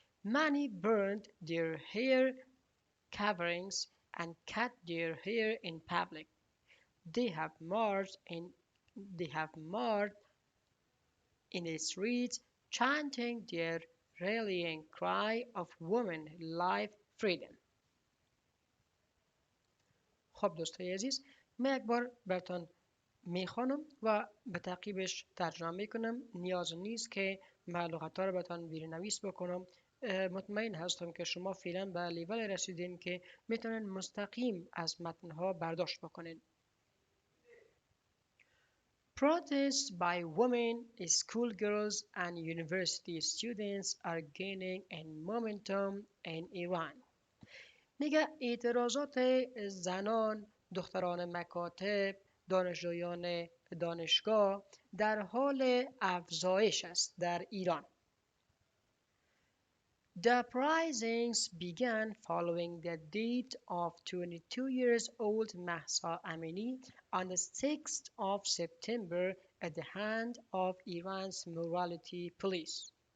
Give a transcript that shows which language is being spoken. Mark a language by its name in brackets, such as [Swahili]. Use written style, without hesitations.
[English] Many burned their hair coverings and cut their hair in public. They have marched in the streets chanting their rallying cry of women, life, freedom. [Persian] خب دوستای عزیز، من یک بار براتون میخوانم و به تعقیبش ترجمه میکنم. نیاز نیست که معلومات‌ها رو براتون بیرنویس بکنم. مطمئن هستم که شما فعلا به لیول رسیدین که میتونن مستقیم از متنها برداشت بکنین. [English] Protests by women, schoolgirls, and university students are gaining in momentum in Iran. [Persian] میگه اعتراضات زنان، دختران مکاتب، دانشجویان دانشگاه در حال افزایش است در ایران. [English] The uprisings began following the death of 22-year-old Mahsa Amini on the 6th of September at the hand of Iran's morality police.